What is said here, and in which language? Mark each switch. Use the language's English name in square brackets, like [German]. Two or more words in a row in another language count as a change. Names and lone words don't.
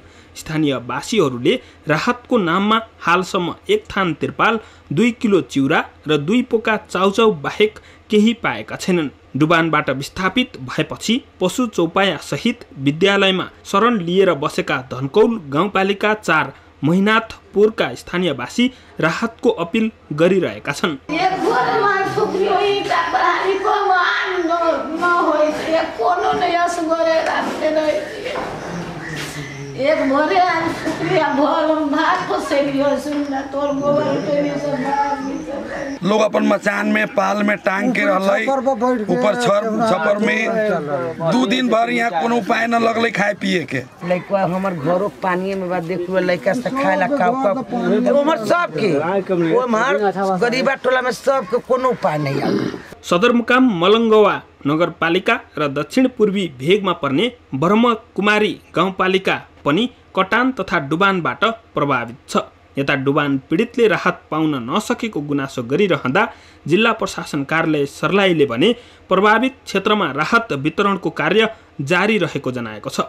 [Nepali] स्थानीयवासीहरूले राहतको नाममा हालसम्म 1 थान त्रिपाल, 2 किलो चिउरा र 2 पोका चाउचाउ बाहेक केही पाएका छैनन्। डुबानबाट विस्थापित भएपछि पशु चौपाया सहित विद्यालयमा शरण लिएर बसेका धनकौल गाउँपालिका 4 महिनाथपुरका स्थानीयवासी राहतको अपिल गरिरहेका छन्। [Kanauji] लोग अपन मचान में पाल में टांग के रहलै, ऊपर छपर में 2 दिन भर यहाँ कोनो उपाय न लगलै खाए पिए के। लइका हमर घरो पानी में बाद देखलो लइका से खाए ला हमर सब के ओ मार गरीबा टोला में सब के कोनो उपाय नहीं आ। [Nepali] सदरमुकाम मलंगवा नगरपालिका र दक्षिण पूर्वी भेगमा पर्ने ब्रह्मकुमारी गाउँपालिका पनि कटान तथा डुबानबाट प्रभावित छ। यता डुबान पीडितले राहत पाउन नसकेको गुनासो गरिरहँदा जिल्ला प्रशासन कार्यालय सर्लाहीले भने प्रभावित क्षेत्रमा राहत वितरणको कार्य जारी रहेको जनाएको छ।